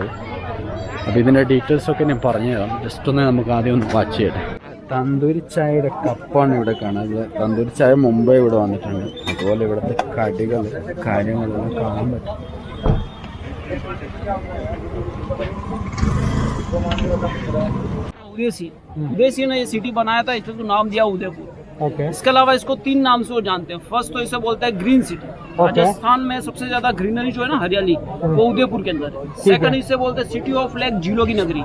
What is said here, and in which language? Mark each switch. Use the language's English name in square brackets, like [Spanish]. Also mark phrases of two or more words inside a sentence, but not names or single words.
[Malayalam] അപ്പോൾ ഇതിൻ്റെ ഡീറ്റെയിൽസൊക്കെ ഞാൻ പറഞ്ഞു തരാം. ജസ്റ്റ് ഒന്ന് നമുക്ക് ആദ്യം ഒന്ന് വാച്ച് ചെയ്യട്ടെ. തന്തൂരി ചായയുടെ കപ്പാണ് ഇവിടെ കാണുന്നത്. തന്തൂരി ചായ മുമ്പേ ഇവിടെ വന്നിട്ടുണ്ട്. അതുപോലെ ഇവിടുത്തെ കടികൾ കാര്യങ്ങളെല്ലാം കാണാൻ പറ്റും. [Hindi] उदयसी ने ये सिटी बनाया था, इसको नाम दिया उदयपुर। ओके इसके अलावा इसको 3 नाम से वो जानते हैं। फर्स्ट तो इसे बोलते हैं [English] green city. [Hindi] राजस्थान में सबसे ज्यादा ग्रीनरी जो है ना, हरियाली, वो उदयपुर के अंदर है। सेकंड इसे बोलते हैं [English] city of lake, [Hindi] झीलों की नगरी।